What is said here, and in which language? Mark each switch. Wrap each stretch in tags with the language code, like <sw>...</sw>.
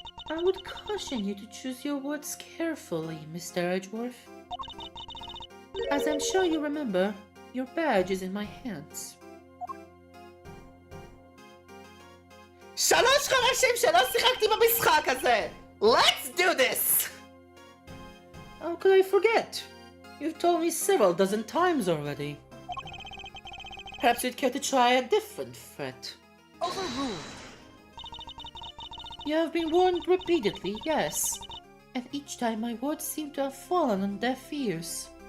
<en>I would caution you to choose your words carefully, Mr. Edgeworth. As I'm sure you remember, your badge is in my hands.</en> <he>שלוש חודשים שלא שיחקתי במשחק הזה!</he> <en>Let's do this! How could I forget? You've told me several dozen times already. Perhaps you'd care to try a different threat. Overruled. You have been warned repeatedly, yes. And each time my words seem to have fallen on deaf ears.</en>